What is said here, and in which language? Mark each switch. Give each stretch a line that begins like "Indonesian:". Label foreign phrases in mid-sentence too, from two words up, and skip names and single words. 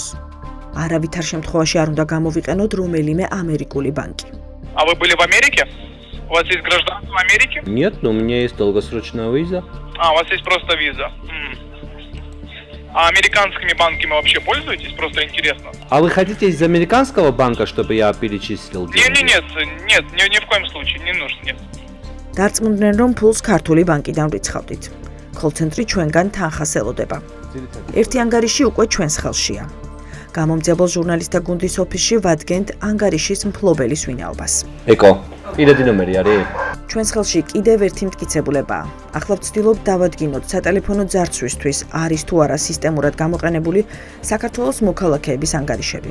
Georgian: არავითარ შემთხვევაში არ უნდა გამოვიყენოთ რომელიმე ამერიკული ბანკი.
Russian: А вы были в Америке? У вас есть гражданство Америки? Нет, но у меня есть долгосрочная виза. У вас есть просто виза. А американскими банками вообще пользуетесь? Просто интересно. А вы хотите из американского банка, чтобы я перечислил деньги? Нет, ни в коем случае, не нужно, нет.
Georgian: დარწმუნდნენ, რომ ფულს ქართული ბანკიდან ვრიცხავდით. კოლცენტრი ჩვენგან თანხას ელოდება. ერთი ანგარიში უკვე ჩვენს ხელშია. გამომძიებელ ჟურნალისტთა გუნდის ოფისში ვადგენთ ანგარიშის მფლობელის ვინაობას. ეკო, პირადი ნომერი არის? ჩვენს ხელში კიდევ ერთი მტკიცებულებაა. ახლა ვცდილობ დავადგინოთ სატელეფონო ძარცვისთვის არის თუ არა სისტემურად გამოყენებული საქართველოს მოქალაქეების ანგარიშები.